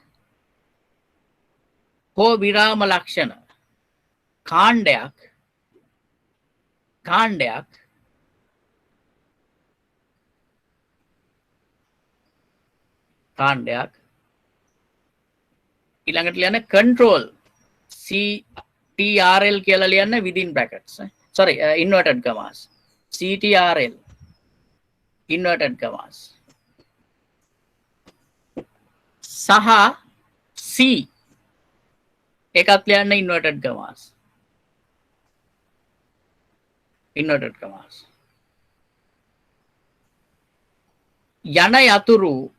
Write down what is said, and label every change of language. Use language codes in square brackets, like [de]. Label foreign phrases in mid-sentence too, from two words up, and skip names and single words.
[si] හෝ විරාම ලක්ෂණ කාණ්ඩයක් ඊළඟට ලියන්න control [en] CTRL [si] කියලා ලියන්න [en] within brackets sorry inverted commas CTRL inverted commas සහ C [si] එකත් ලියන්න [en] inverted commas [si] යන යතුරු